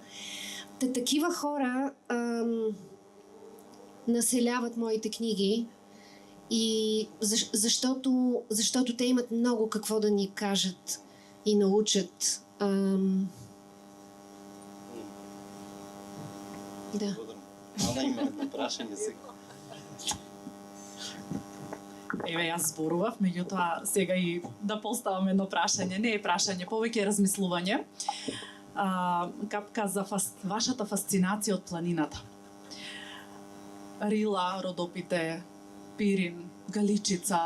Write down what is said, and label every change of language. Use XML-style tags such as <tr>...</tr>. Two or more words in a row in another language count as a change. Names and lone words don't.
<bg>Такива хора населяват моите книги, и защото те имат много какво да ни кажат и научат. Да.</bg> <mk>Ана има едно прашање сега. Еве, јас зборував, меѓутоа сега и да поставам едно прашање. Не е прашање, повеќе е размислување. Капка за вашата фасцинација од планината. Рила, Родопите, Пирин, Галичица.</mk>